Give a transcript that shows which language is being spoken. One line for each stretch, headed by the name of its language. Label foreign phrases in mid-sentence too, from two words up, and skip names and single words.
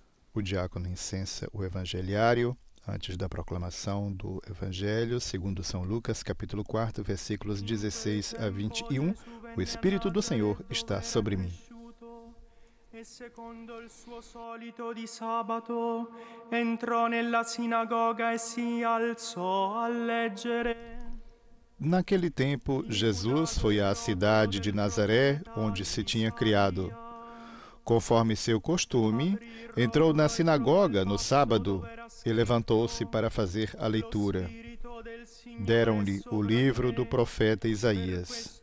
Portuguese: O diácono incensa o evangeliário antes da proclamação do Evangelho, segundo São Lucas, capítulo 4, versículos 16 a 21. O Espírito do Senhor está sobre mim.
Italian: E secondo il suo solito di sabato entrò nella sinagoga e si alzò a leggere.
Portuguese: Naquele tempo, Jesus foi à cidade de Nazaré, onde se tinha criado. Conforme seu costume, entrou na sinagoga no sábado e levantou-se para fazer a leitura. Deram-lhe o livro do profeta Isaías.